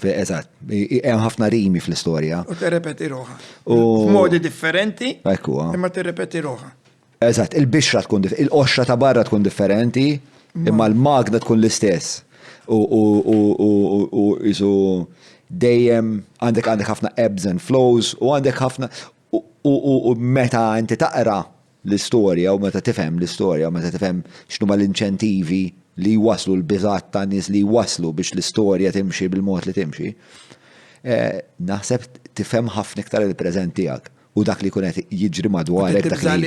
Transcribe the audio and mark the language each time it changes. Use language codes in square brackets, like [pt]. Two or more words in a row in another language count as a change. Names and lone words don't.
[mt] Hemm ħafna rimi fl-istorja. U tirrepeti ruħha. F'modi differenti. Imma tirrepeti ruħha. Eżatt, il-bixra tkun il-qoxra ta' barra tkun differenti, imma l-magna tkun l-istess. U isu dejjem għandek ħafna [en] ebbs and flows [mt] u għandek ħafna u meta inti taqra l-istorja u meta tifhem l-istorja u meta tifhem x'numa l-inċentivi li waslu l-biżgħat ta' nies li waslu biex l-istorja timxi bil-mod li timxi. Naħseb tifhem ħafna iktar il-preżent tiegħek u dak li jkun qed jiġri madwarek dak li.